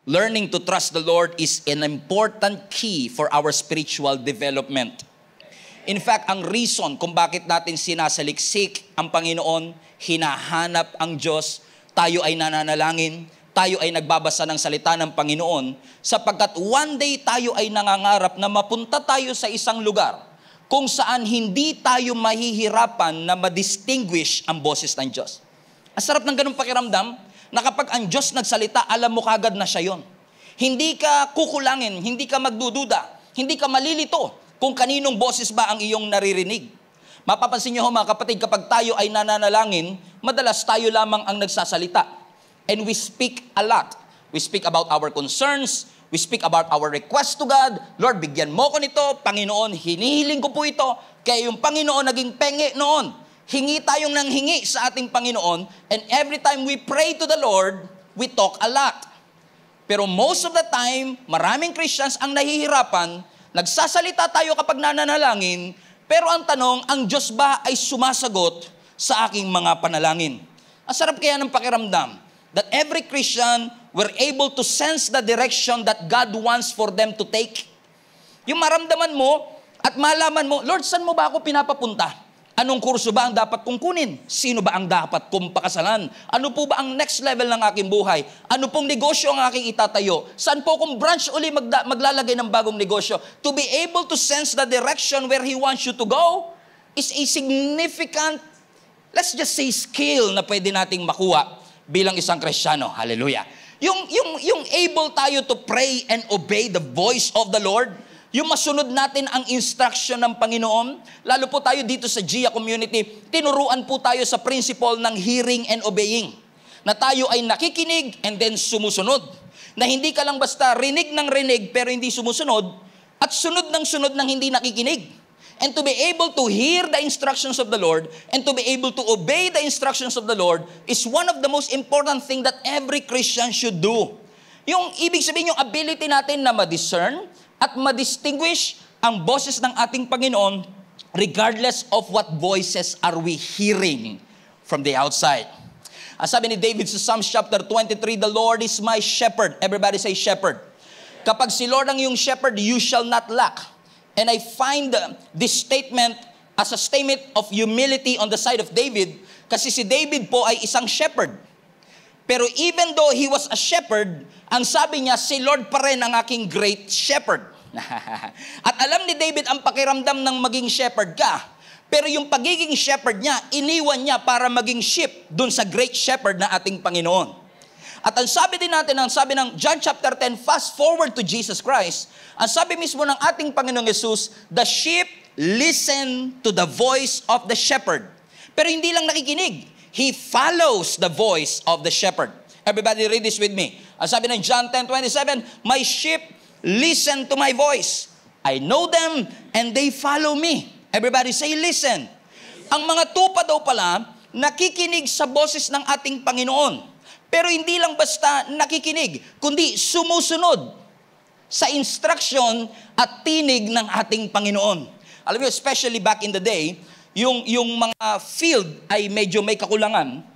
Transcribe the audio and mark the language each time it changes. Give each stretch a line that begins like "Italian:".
English: Learning to trust the Lord is an important key for our spiritual development.
Filipino: In fact, ang reason kung bakit natin sinasaliksik ang Panginoon, hinahanap ang Diyos, tayo ay nananalangin, tayo ay nagbabasa ng salita ng Panginoon, sapagkat one day tayo ay nangangarap na mapunta tayo sa isang lugar kung saan hindi tayo mahihirapan na ma-distinguish ang boses ng Diyos. Ang sarap ng ganung pakiramdam na kapag ang Diyos nagsalita, alam mo kagad na siya yon. Hindi ka kukulangin, hindi ka magdududa, hindi ka malilito kung kaninong boses ba ang iyong naririnig. Mapapansin niyo mga kapatid, kapag tayo ay nananalangin, madalas tayo lamang ang nagsasalita.
English: And we speak a lot. We speak about our concerns, we speak about our request to God.
Filipino: Lord, bigyan mo ko nito. Panginoon, hinihiling ko po ito. Kaya yung Panginoon naging penge noon. Hingi tayong nang hingi sa ating Panginoon.
English: And every time we pray to the Lord, we talk a lot.
Filipino: Pero
English: most of the time,
Filipino: maraming Christians ang nahihirapan. Nagsasalita tayo kapag nananalangin, pero ang tanong, ang Diyos ba ay sumasagot sa aking mga panalangin? Ang sarap kaya ng pakiramdam
English: that every Christian were able to sense the direction that God wants for them to take.
Filipino: Yung maramdaman mo at malaman mo, Lord, saan mo ba ako pinapapunta? Anong kurso ba ang dapat kong kunin? Sino ba ang dapat kong pakasalan? Ano po ba ang next level ng aking buhay? Ano pong negosyo ang aking itatayo? Saan po kung branch uli maglalagay ng bagong negosyo?
English: To be able to sense the direction where He wants you to go is a significant, let's just say, skill
Filipino: na pwede nating makuha bilang isang Kristiyano. Hallelujah. Yung able tayo
English: to pray and obey the voice of the Lord,
Filipino: yung masunod natin ang instruction ng Panginoon, lalo po tayo dito sa GIA community, tinuruan po tayo sa principle ng
English: hearing and obeying.
Filipino: Na tayo ay nakikinig and then sumusunod. Na hindi ka lang basta rinig ng rinig pero hindi sumusunod, at sunod ng hindi nakikinig.
English: And to be able to hear the instructions of the Lord and to be able to obey the instructions of the Lord is one of the most important thing that every Christian should do.
Filipino: Yung ibig sabihin, yung ability natin na ma-discern at ma-distinguish ang boses ng ating Panginoon
English: regardless of what voices are we hearing from the outside.
Filipino: Sabi ni David sa Psalms chapter 23,
English: the Lord is my shepherd. Everybody say shepherd.
Filipino: Kapag si Lord ang iyong shepherd,
English: you shall not lack. And I find this statement as a statement of humility on the side of David,
Filipino: kasi si David po ay isang shepherd. Pero
English: even though he was a shepherd,
Filipino: ang sabi niya, si Lord pa rin ang aking great shepherd. At alam ni David ang pakiramdam ng maging shepherd ka. Pero yung pagiging shepherd niya, iniwan niya para maging sheep dun sa great shepherd na ating Panginoon. At ang sabi din natin, ang sabi ng John chapter 10,
English: fast forward to Jesus Christ,
Filipino: ang sabi mismo ng ating Panginoong Jesus,
English: the sheep listen to the voice of the shepherd.
Filipino: Pero hindi lang nakikinig.
English: He follows the voice of the shepherd. Everybody read this with me.
Filipino: Ang sabi ng John 10:27,
English: my sheep listen to my voice. I know them and they follow me. Everybody say listen.
Filipino: Ang mga tupa daw pala, nakikinig sa boses ng ating Panginoon. Pero hindi lang basta nakikinig, kundi sumusunod sa instruction at tinig ng ating Panginoon. Alam niyo, especially back in the day, yung mga field ay medyo may kakulangan.